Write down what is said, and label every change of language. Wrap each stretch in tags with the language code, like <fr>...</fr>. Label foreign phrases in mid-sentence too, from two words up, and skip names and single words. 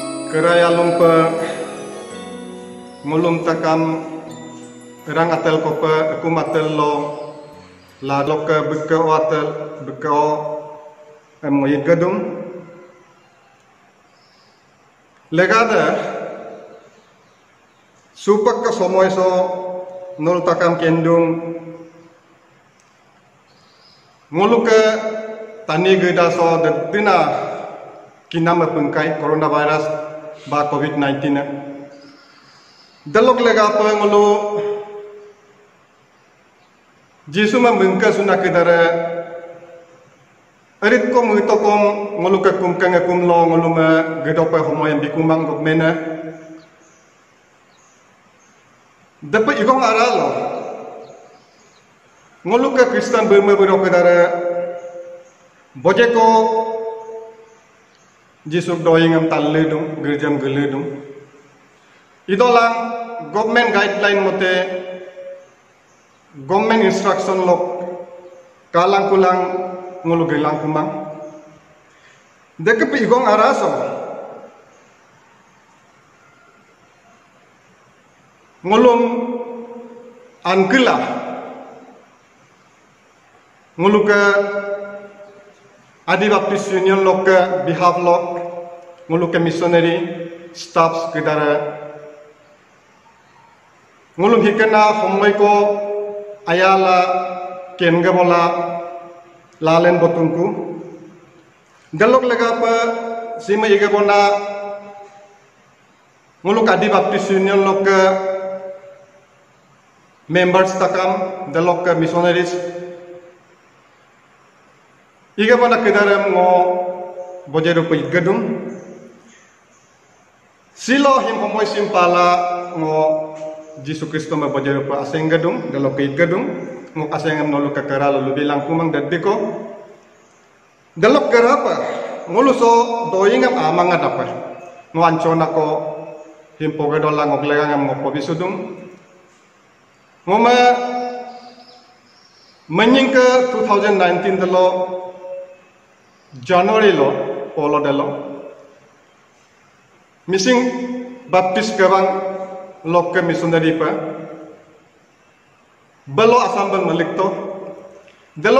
<adi>keraya lumpa ngulum takam rang atel kopa aku matel lo la loka beka atel beka moy gadum legada supak ka somoy so nol takam kendung nguluka tani geda so dina kinam pengkai coronavirus ba COVID-19 dalok lega apa ngulu jisu ma mengka suna kedara arit ko muito kom ngulu ka kum kanga kum lo ngulu ma gedopa homo yang bikumang gok mena dapat igong aralo ngulu ka Kristen Burma bero kedara bojeko jisuk doyingam talledum gerjam geledum idolang</adi> <en>government guideline</en> <adi>mote</adi> <en>government instruction</en> <adi>lok kalang kulang ngulu gelang kumang dekepi igong araso ngulum angkela ngulu ke Adi Baptist Union lok ke behalf lok ngulu ke</adi> <en>missionary staffs</en> <adi>kedara ngulum hikena homoy ko ayala kenga bola lalen botungku dalok lega pa sima iga bona nguluk Adi Baptist Union lok ke members takam dalok ke missionaries iga bona kedaram ngo bojero pe gadum silo him homoy simpala ngo Jisu Kristo ma bojero pe aseng gadum dalo ke gadum ngo aseng nolu ka kara lu bilang kumang dadiko dalok garapa ngulu so doingam amang adapa ngo ancona ko him pogadola ngo glegangam ngo pobisudum ngoma menyingka 2019 dalo January lo polo dalo missing baptist gawang lokke missionary pa balo asambal malikto dalo</adi>